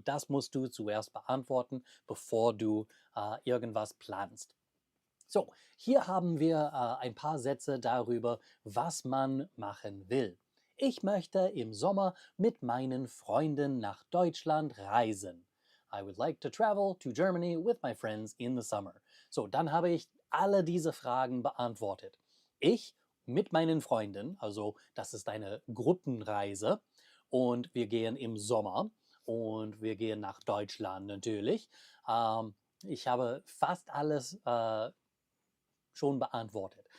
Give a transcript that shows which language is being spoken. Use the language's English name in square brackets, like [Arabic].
[German] Das musst du zuerst beantworten, bevor du irgendwas planst. Hier haben wir ein paar Sätze darüber, was man machen will. Ich möchte im Sommer mit meinen Freunden nach Deutschland reisen. [English] I would like to travel to Germany with my friends in the summer. [German] Dann habe ich alle diese Fragen beantwortet. Ich mit meinen Freunden, also das ist eine Gruppenreise und wir gehen im Sommer und wir gehen nach Deutschland natürlich. ich habe fast alles schon beantwortet.